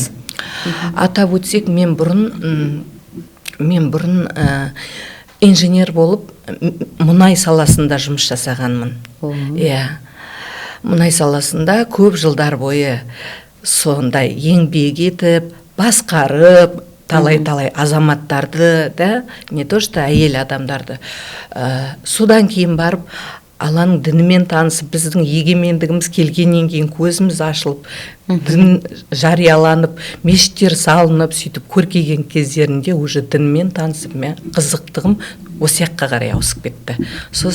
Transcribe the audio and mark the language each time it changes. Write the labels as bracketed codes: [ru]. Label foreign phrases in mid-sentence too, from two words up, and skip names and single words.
[kk] Атап өтсек, мен бұрын инженер болып мұнай саласында жұмыс жасағанмын. Мұнай саласында көп жылдар бойы сондай еңбек етіп, басқарып, талай-талай азаматтарды да, [ru] не то что [kk] әйел адамдарды. Содан кейін барып Алланың дінімен танысып, біздің егемендігіміз келгеннен кейін көзіміз ашылып, дін жарияланып, мешіттер салынып, сөйтіп көркейген кездерінде уже дінмен танысып, мен қызықтығым осы жаққа қарай ауысып кетті.